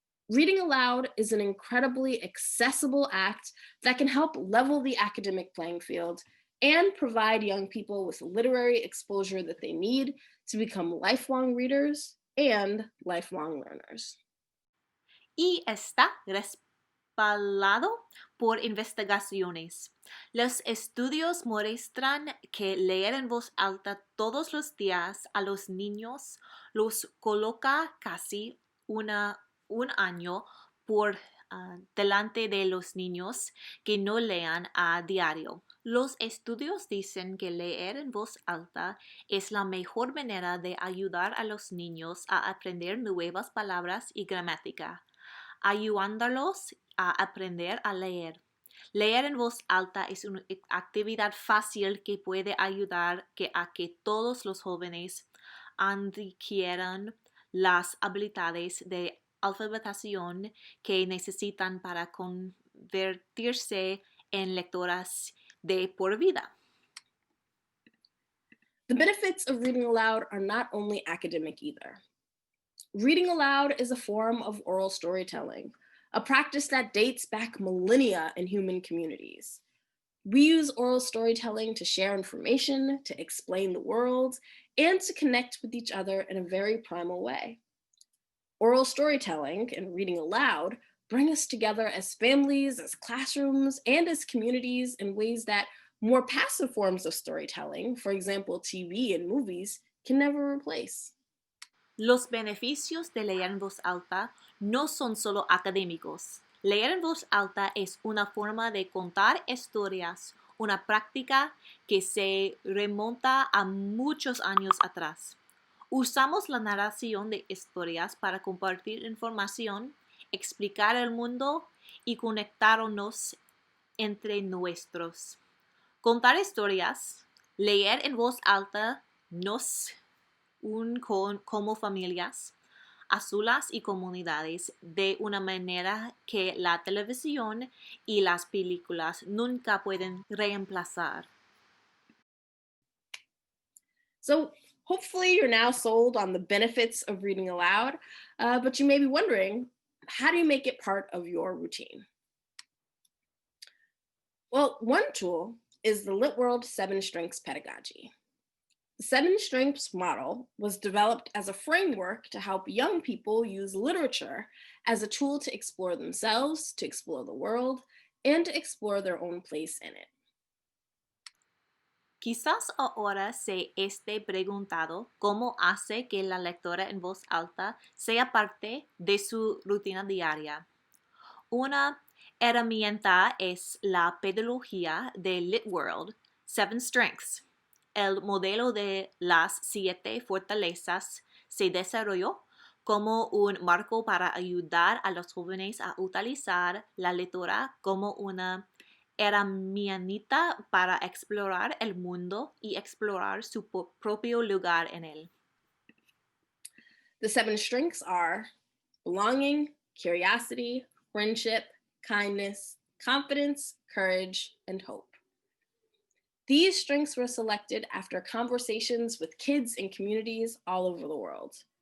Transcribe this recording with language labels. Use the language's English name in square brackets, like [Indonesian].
[English] Reading aloud is an incredibly accessible act that can help level the academic playing field and provide young people with literary exposure that they need to become lifelong readers and lifelong learners. [Spanish] Y está respaldado por investigaciones. Los estudios muestran que leer en voz alta todos los días a los niños los coloca casi un año por delante de los niños que no lean a diario. Los estudios dicen que leer en voz alta es la mejor manera de ayudar a los niños a aprender nuevas palabras y gramática, ayudándolos a aprender a leer. Leer en voz alta es una actividad fácil que puede ayudar a que todos los jóvenes adquieran las habilidades de alfabetización que necesitan para convertirse en lectoras de por vida. [English] The benefits of reading aloud are not only academic either. Reading aloud is a form of oral storytelling, a practice that dates back millennia in human communities. We use oral storytelling to share information, to explain the world, and to connect with each other in a very primal way. Oral storytelling and reading aloud bring us together as families, as classrooms, and as communities in ways that more passive forms of storytelling, for example, TV and movies, can never replace. [Spanish] Los beneficios de leer en voz alta no son solo académicos. Leer en voz alta es una forma de contar historias, una práctica que se remonta a muchos años atrás. Usamos la narración de historias para compartir información, explicar el mundo y conectarnos entre nuestros. Contar historias, leer en voz alta nos como familias, azulas y comunidades de una manera que la televisión y las películas nunca pueden reemplazar. [English] So hopefully you're now sold on the benefits of reading aloud, but you may be wondering, how do you make it part of your routine? Well, one tool is the LitWorld 7 Strengths pedagogy. The 7 Strengths model was developed as a framework to help young people use literature as a tool to explore themselves, to explore the world, and to explore their own place in it. [Spanish] Quizás ahora se esté preguntando cómo hace que la lectura en voz alta sea parte de su rutina diaria. Una herramienta es la pedagogía de LitWorld 7 Strengths. El modelo de las 7 fortalezas se desarrolló como un marco para ayudar a los jóvenes a utilizar la lectura como una herramienta para explorar el mundo y explorar su propio lugar en él. [English] The 7 strengths are belonging, curiosity, friendship, kindness, confidence, courage, and hope. These strengths were selected after conversations with kids and communities all over the world.